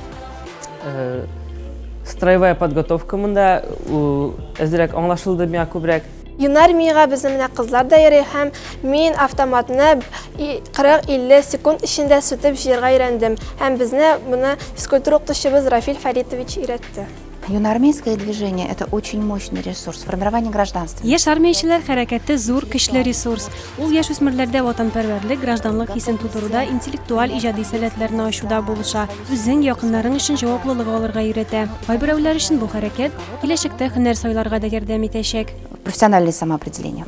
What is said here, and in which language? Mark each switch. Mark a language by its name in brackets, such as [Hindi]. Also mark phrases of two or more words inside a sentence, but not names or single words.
[Russian] Строевая подготовка [Tatar] монда әзрәк аңлашылды миңа күбрәк. Юн армияга безнең менә кызлар да йөри һәм мин автоматны 40-50 секунд эчендә сүтеп җыярга өйрәндем. Һәм безне моны физкультура укытучыбыз Рафиль Фаритович өйрәтте. [Russian] Юнармейское движение – это очень мощный ресурс формирования гражданства. [Tatar] Яшь армиячеләр хәрәкәте зур көчле ресурс. Ул яшүсмерләрдә ватанпәрвәрлек, гражданлык хисен тудыруда, интеллектуаль иҗади сәләтләрне ачуда булыша, үзең якыннарың өчен җаваплылык алырга өйрәтә. Кайберәүләр өчен бу хәрәкәт киләчәктә һөнәр сайларга да ярдәм итәчәк. [Russian] Профессиональное самоопределение.